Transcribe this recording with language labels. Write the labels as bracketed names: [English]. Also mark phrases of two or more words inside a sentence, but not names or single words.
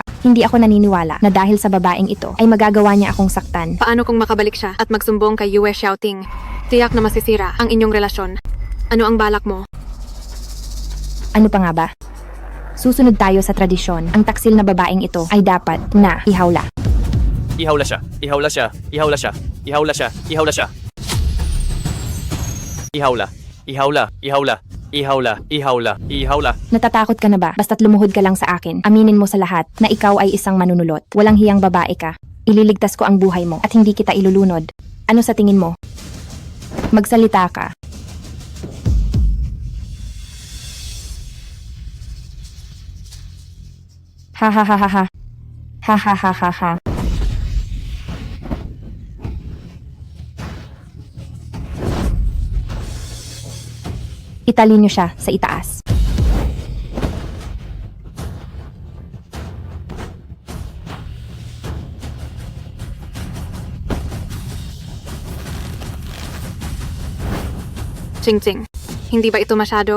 [Filipino] Hindi ako naniniwala na dahil sa babaeng ito ay magagawa niya akong saktan. Paano kung makabalik siya at magsumbong kay Yue Xiaoting? Tiyak na masisira ang inyong relasyon. Ano ang balak mo? Ano pa nga ba? Susunod tayo sa tradisyon. Ang taksil na babaeng ito ay dapat na ihawla. Ihawla siya, ihawla siya, ihawla siya, ihawla siya, ihawla siya. Ihawla, ihawla, ihawla, ihawla, ihawla, ihawla. Natatakot ka na ba? Basta't lumuhod ka lang sa akin. Aminin mo sa lahat na ikaw ay isang manunulot. Walang hiyang babae ka. Ililigtas ko ang buhay mo at hindi kita ilulunod. Ano sa tingin mo? Magsalita ka. Ha ha ha ha ha. Ha ha ha ha ha. Italin niyo siya sa itaas. Ching Ching, hindi ba ito masyado?